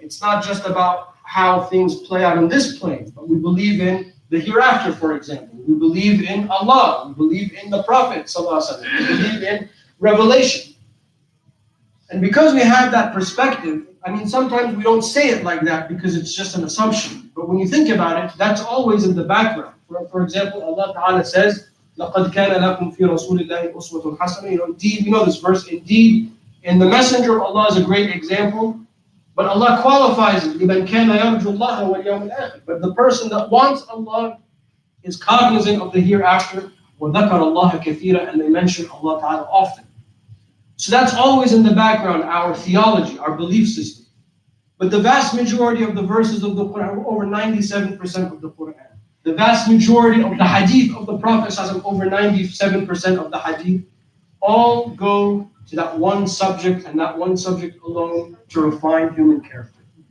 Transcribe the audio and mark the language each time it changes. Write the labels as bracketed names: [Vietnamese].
[English] It's not just about how things play out on this plane, but we believe in the hereafter, for example. We believe in Allah. We believe in the Prophet ﷺ. We believe in revelation. And because we have that perspective, I mean, sometimes we don't say it like that because it's just an assumption. But when you think about it, that's always in the background. For example, Allah Ta'ala says, [Arabic] لَقَدْ كَانَ لَكُمْ فِي رَسُولِ اللَّهِ أُسْوَةٌ حَسَنَةٌ. [English] Indeed, we know this verse, indeed, and the Messenger of Allah is a great example. But Allah qualifies it, [Arabic] لِمَنْ كَانَ يَرْجُ اللَّهَ وَالْيَوْمِ الْآخِرِ. [English] But the person that wants Allah is cognizant of the hereafter, [Arabic] وَذَكَرَ اللَّهَ كَثِيرًا, [English] and they mention Allah Ta'ala often. So that's always in the background, our theology, our belief system. But the vast majority of the verses of the Quran, over 97% of the Quran, the vast majority of the hadith of the Prophet, over 97% of the hadith, all go to that one subject and that one subject alone, to refine human character.